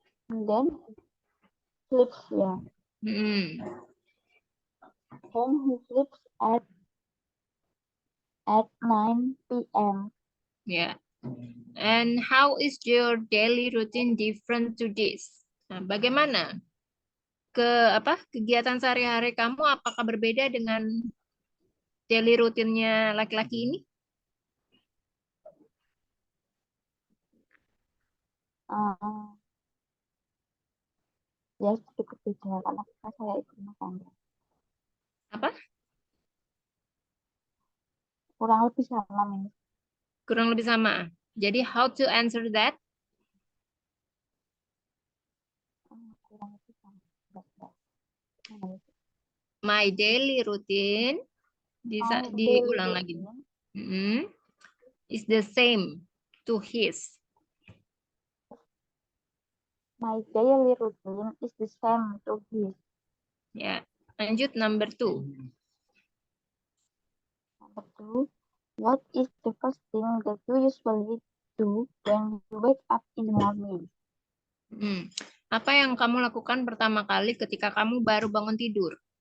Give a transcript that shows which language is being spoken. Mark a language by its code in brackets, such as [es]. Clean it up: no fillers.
[en] And then sleeps. Yeah. Hmm. Then he sleeps at 9 p.m. Ya. And how is your daily routine different to this? [id] Nah, bagaimana kegiatan sehari-hari kamu apakah berbeda dengan daily rutinnya laki-laki ini? Ya sedikit beda karena saya ibu rumah tangga. Apa? Kurang lebih sama nih. Kurang lebih sama. Jadi [en] how to answer that? [id] Kurang lebih sama. [en] My daily routine [id] diulang lagi. [en] Is the same to his. My daily routine is the same to his. [id] Ya, lanjut number 2. [en] Number 2, what is the first thing that you usually do when you wake up in the morning? [id] Apa yang kamu lakukan pertama kali ketika kamu baru bangun tidur?